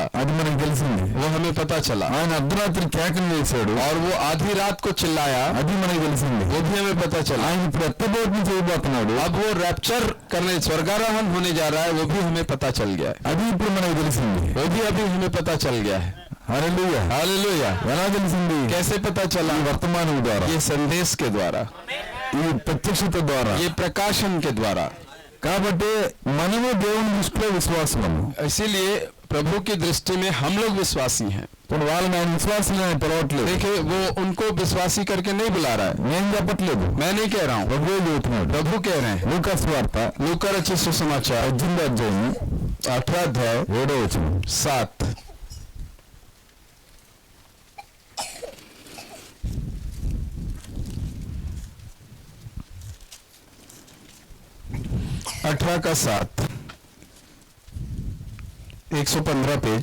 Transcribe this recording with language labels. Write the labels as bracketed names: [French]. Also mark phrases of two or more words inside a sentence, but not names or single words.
[Telugu] అది మనకు తెలిసింది. [Hindi] वो हमें पता चला। [Telugu] ఆయన అర్ధరాత్రి కేకలు వేశాడు. [Hindi] और वो आधी रात को चिल्लाया, [Telugu] అది మనకు తెలిసింది. [Hindi] वो भी हमें पता चला। [Telugu] ఆయన ఇప్పుడు ఎత్తబోటుని చేయబోతున్నాడు. [Hindi] अब वो रैप्चर करने स्वर्गारोहण होने जा रहा है, वो भी हमें पता चल गया है, [Telugu] అది ఇప్పుడు మనకు తెలిసింది. [Hindi] वो भी अभी हमें पता चल गया है। [Telugu] హల్లెలూయా. [Hindi] हालेलुया। [Telugu] ఎలా తెలిసింది? [Hindi] कैसे पता चला? [Telugu] ఈ వర్తమానం ద్వారా, [Hindi] ये संदेश के द्वारा, [Telugu] ఈ ప్రత్యక్షత ద్వారా. [Hindi] ये प्रकाशन के द्वारा। [Telugu] కాబట్టి మనము దేవుని దృష్టిలో విశ్వాసము. [Hindi] इसीलिए प्रभु की दृष्टि में हम लोग विश्वासी हैं। [Telugu] ఇప్పుడు వాళ్ళని ఆయన విశ్వాసులు అని పిలవట్లేదు. [Hindi] देखिए वो उनको विश्वासी करके नहीं बुला रहा है, [Telugu] నేను చెప్పట్లేదు, [Hindi] मैं नहीं कह रहा हूँ, [Telugu] ప్రభువే చెబుతున్నాడు. [Hindi] प्रभु कह रहे हैं। [Telugu] లూకాసు వార్త [Hindi] लूका रचित सुसमाचार [Telugu] 18వ అధ్యాయం [Hindi] 18 अध्याय [Telugu] 7వ వచనం. [Hindi] 7। 18 का 7, 115 पेज।